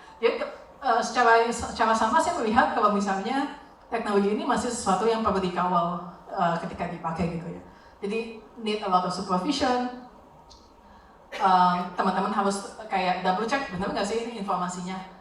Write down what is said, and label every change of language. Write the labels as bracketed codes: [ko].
[id] Jadi secara sama saya melihat kalau misalnya teknologi ini masih sesuatu yang perlu dikawal ketika dipakai gitu ya. Jadi [en] need a lot of supervision. [id] Teman-teman harus kayak double check benar nggak sih ini informasinya.